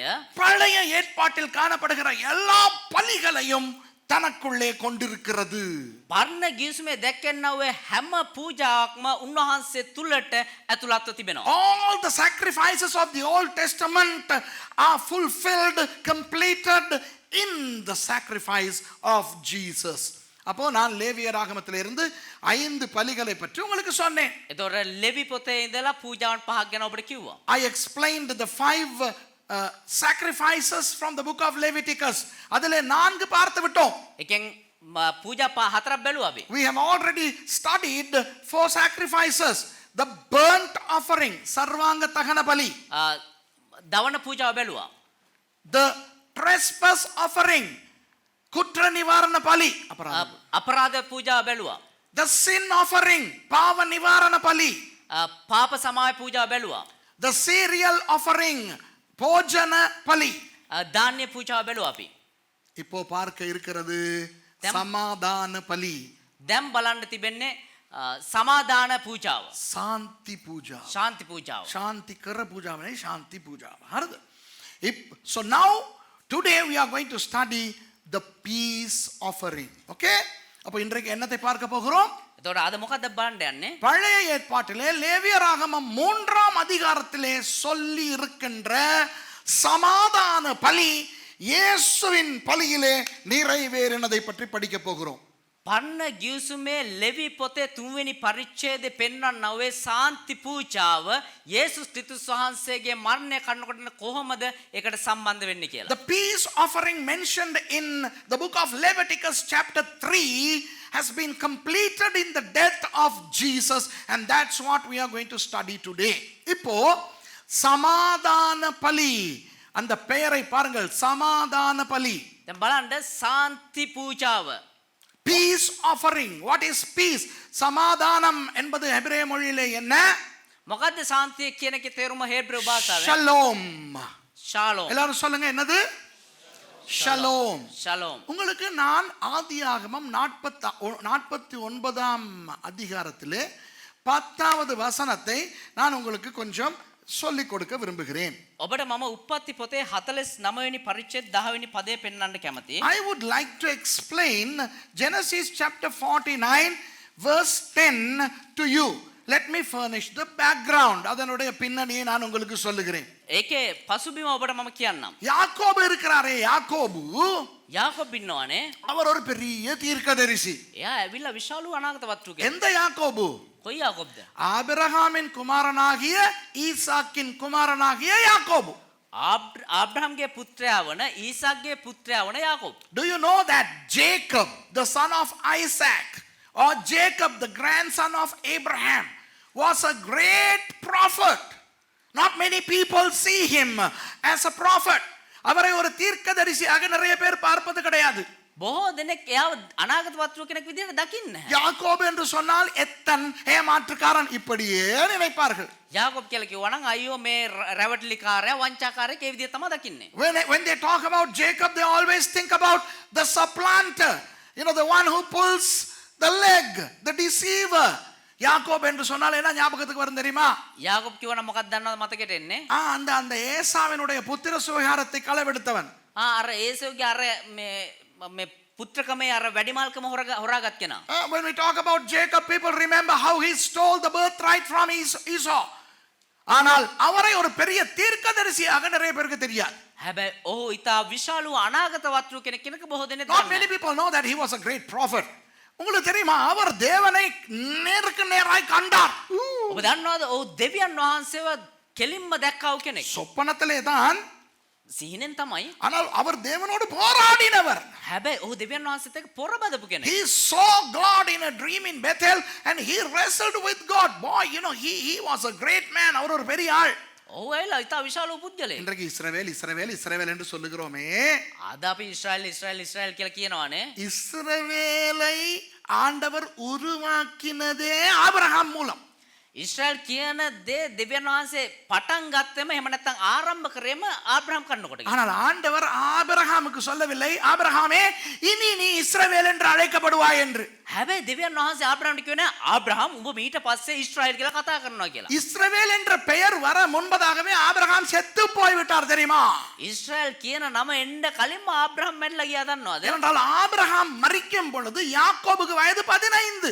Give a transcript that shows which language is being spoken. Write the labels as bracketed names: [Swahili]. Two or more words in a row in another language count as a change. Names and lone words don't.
[Tamil] பழைய ஏற்பாட்டில் காணப்படுகிற எல்லா பலிகளையும் தனக்குள்ளே கொண்டிருக்கிறது. [Sinhala] පරණ ගිවිසුමේ දැක්කෙනා වූ හැම පූජාවක්ම උන්වහන්සේ තුලට ඇතුළත්ව තිබෙනවා. [English] All the sacrifices of the Old Testament are fulfilled, completed in the sacrifice of Jesus. [Tamil] அப்போ நான் லேவியராகமத்திலிருந்து 5 பலிகளை பற்றி உங்களுக்கு சொன்னேன். [Sinhala] එතකොට ලෙවි පොතේ ඉඳලා පූජාවන් පහක් ගැන ඔබට කිව්වා. [English] I explained the 5 sacrifices from the book of Leviticus. அதிலே 4 பார்த்து விட்டோம். එකෙන් පූජා හතරක් බැලුවා අපි. We have already studied 4 sacrifices. The burnt offering, [Tamil] சர்வாங்க தகன பலி. [Sinhala] දවන පූජාව බැලුවා. [English] The trespass offering, [Tamil] குற்ற நிவாரண பலி. [Sinhala] අපරාධ පූජාව බැලුවා. [English] The sin offering, [Tamil] பாவ நிவாரண பலி. [Sinhala] පාප සමාව පූජාව බැලුවා. [English] The cereal offering, [Tamil] போஜன பலி. [Sinhala] ධාන්‍ය පූජාව බැලුවා අපි. [Tamil] இப்போ பார்க்க இருக்கிறது சமாதான பலி. [Sinhala] දැන් බලන්න තිබෙන්නේ සමාදාන පූජාව. [Tamil] சாந்தி பூஜா. [Sinhala] ශාන්ති පූජාව. [Tamil] சாந்தி கர பூஜா [Hindi] नहीं, शांति पूजा. [English] So now today we are going to study the peace offering. Okay? [Tamil] அப்ப இன்றைக்கு என்னத்தை பார்க்க போகிறோம்? [Sinhala] එතකොට අද මොකක්ද බලන්න යන්නේ? [Tamil] பழைய ஏற்பாட்டிலே லேவியராகமம் 3ஆம் அதிகாரத்திலே சொல்லி இருக்கின்ற சமாதான பலி இயேசுவின் பலியிலே நிறைவேறினதை பற்றி படிக்க போகிறோம். [Sinhala] පරණ ගිවිසුමේ ලෙවි පොතේ 3 වෙනි පරිච්ඡේදයේ පෙන්වන්නා වූ සාන්ති පූජාව යේසුස් ක්‍රිස්තුස් වහන්සේගේ මරණය කරනකොට කොහොමද ඒකට සම්බන්ධ වෙන්නේ කියලා. [English] The peace offering mentioned in the book of Leviticus chapter 3 has been completed in the death of Jesus, and that's what we are going to study today. [Tamil] இப்போ சமாதான பலி, அந்த பெயரை பாருங்கள், சமாதான பலி. [Sinhala] දැන් බලන්න සාන්ති පූජාව. [English] Peace offering. What is peace? [Tamil] சமாதானம் என்பது ஹெபிரேய மொழியிலே என்ன? [Sinhala] මොකද්ද සාන්තිය කියන එකේ තේරුම හේබ්‍රේව භාෂාවෙන්? Shalom. [Tamil] ஷாலோம். எல்லாரும் சொல்லுங்க, என்னது? ஷலோம். ஷலோம். உங்களுக்கு நான் ஆதியாகமம் 49ஆம் அதிகாரத்திலே 10வது வசனத்தை நான் உங்களுக்கு கொஞ்சம் சொல்லிக் கொடுக்க விரும்புகிறேன். [Sinhala] ඔබට මම උප්පත්ති පොතේ 49 වෙනි පරිච්ඡේද 10 වෙනි පදය පෙන්වන්න කැමතියි. [English] I would like to explain Genesis chapter 49 verse 10 to you. Let me furnish the background. [Tamil] அதனுடைய பின்னணியை நான் உங்களுக்கு சொல்லுகிறேன். [Sinhala] ඒකේ පසුබිම ඔබට මම කියන්නම්. [Tamil] யாக்கோபு இருக்கிறாரே, யாக்கோபு [Sinhala] යාකොබ් ඉන්නවනේ. [Tamil] அவர் ஒரு பெரிய தீர்க்கதரிசி. [Sinhala] එයා ඇවිල්ලා විශාල අනාගතවත්තු කෙනෙක්. [Tamil] எந்த யாக்கோபு? [Sinhala] කොයි යාකොබ්ද? [Tamil] ஆபிரகாமின் குமாரனாகிய ஈசாக்கின் குமாரனாகிய யாக்கோபு. [Sinhala] ආබ්‍රහම්ගේ පුත්‍රයා වන ඊසාක්ගේ පුත්‍රයා වන යාකොබ්. [English] Do you know that Jacob, the son of Isaac, or Jacob, the grandson of Abraham, was a great prophet? Not many people see him as a prophet. [Tamil] அவரை ஒரு தீர்க்கதரிசியாக நிறைய பேர் பார்ப்பது கிடையாது. [Sinhala] බොහෝ දෙනෙක් එයාව අනාගතවත්තු කෙනෙක් විදිහට දකින්නේ නැහැ. [Tamil] யாக்கோபு என்று சொன்னால் எத்தன் ஏமாற்றுக்காரன் இப்படியே நினைப்பார்கள். [Sinhala] යාකොබ් කියලා කිව්වා නම් අයියෝ මේ රැවටිලිකාරයා වංචාකාරයෙක් ඒ විදිහ තමයි දකින්නේ. [English] When they talk about Jacob, they always think about the supplanter, the one who pulls the leg, the deceiver. [Tamil] யாக்கோபு என்று சொன்னால் என்ன ஞாபகத்துக்கு வரும் தெரியுமா? [Sinhala] යාකොබ් කිව්වා නම් මොකක්ද දන්නවද මතකෙට එන්නේ? [Tamil] அந்த ஏசாவினுடைய புத்திர சுவிகாரத்தை களவெடுத்தவன். [Sinhala] අර ඒසෝගේ අර මේ පුත්‍රකමේ අර වැඩිමාල්කම හොරාගත් කෙනා. [English] When we talk about Jacob, people remember how he stole the birthright from Esau. [Tamil] ஆனால் அவரை ஒரு பெரிய தீர்க்கதரிசியாக நிறைய பேருக்கு தெரியாது. [Sinhala] හැබැයි ඔහු ඊට විශාල අනාගතවත්තු කෙනෙක් කෙනෙක් බොහෝ දෙනෙක් [English] Not many people know that he was a great prophet. [Tamil] உங்களுக்கு தெரியுமா, அவர் தேவனை நேருக்கு நேராய் கண்டார். [Sinhala] ඔබ දන්නවද ඔහු දෙවියන් වහන්සේව කෙලින්ම දැක්කව කෙනෙක්. [Tamil] சொப்பனத்திலே தான், [Sinhala] සිහිනෙන් තමයි. [Tamil] ஆனால் அவர் தேவனோடு போராடினவர். [Sinhala] හැබැයි ඔහු දෙවියන් වහන්සේත් එක්ක පොරබදපු කෙනෙක්. [English] He saw God in a dream in Bethel and he wrestled with God. Boy, he was a great man. [Tamil] அவர் ஒரு பெரிய ஆள். [Sinhala] ඔහු ඇවිල්ලා ඊට විශාල පුද්ගලයෙක්. [Tamil] இன்றைக்கு இஸ்ரவேல் என்று சொல்லுகிறோமே. [Sinhala] අද අපි ඊශ්‍රායල් කියලා කියනවානේ. [Tamil] இஸ்ரவேலை ஆண்டவர் உருவாக்கினதே ஆபிரகாம் மூலம். [Sinhala] ඊශ්‍රායල් කියන දේ දෙවියන් වහන්සේ පටන් ගත්තෙම එහෙම නැත්නම් ආරම්භ කරේම ආබ්‍රහම් කන්නකොට. [Tamil] ஆனால் ஆண்டவர் ஆபிரகாமுக்கு சொல்லவில்லை, ஆபிரகாமே இனி நீ இஸ்ரவேல் என்று அழைக்கப்படுவாய் என்று. [Sinhala] හැබැයි දෙවියන් වහන්සේ ආබ්‍රහම්ට කියුවේ නෑ ආබ්‍රහම් උඹ මීට පස්සේ ඊශ්‍රායල් කියලා කතා කරනවා කියලා. [Tamil] இஸ்ரவேல் என்ற பெயர் வர முன்பதாகவே ஆபிரகாம் செத்து போய்விட்டார் தெரியுமா? [Sinhala] ඊශ්‍රායල් කියන නම එන්න කලින්ම ආබ්‍රහම් මැරිලා ගියා දන්නවද? [Tamil] ஏனென்றால் ஆபிரகாம் மரிக்கும் பொழுது யாக்கோபுக்கு வயது 15.